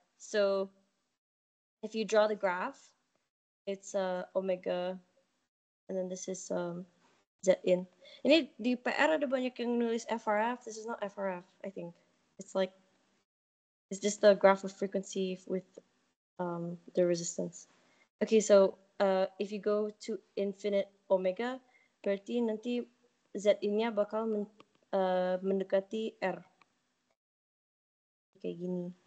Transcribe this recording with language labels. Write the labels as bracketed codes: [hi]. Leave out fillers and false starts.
[en] So if you draw the graph, it's omega, and then this is Z in. [id] Ini di PR ada banyak yang nulis FRF. [en] This is not FRF, I think. It's just the graph of frequency with the resistance. Okay, so if you go to infinite omega, [id] berarti nanti Z in-nya bakal mendekati R. Kayak gini.